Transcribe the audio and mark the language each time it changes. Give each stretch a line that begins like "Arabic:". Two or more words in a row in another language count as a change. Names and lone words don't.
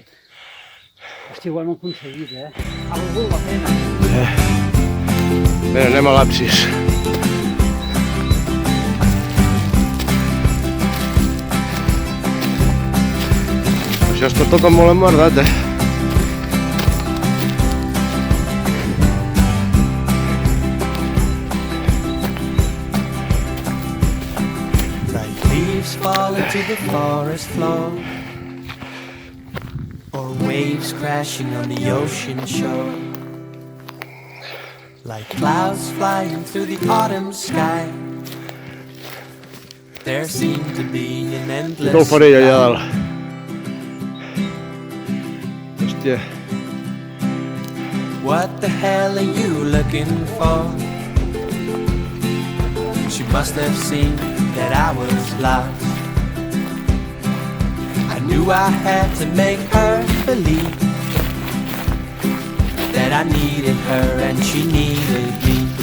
Catalan: Ha valgut la pena. Bé, anem a l'absis. Això està tot molt emmerdat,
English: like leaves fall into the forest floor, or waves crashing on the ocean shore, like clouds flying through the autumn sky. There seemed to be an
Catalan: Tot el
English: endless
Catalan: farell allà dalt. Hòstia.
English: What the hell are you looking for? She must have seen that I was lost. I knew I had to make her believe that I needed her and she needed me.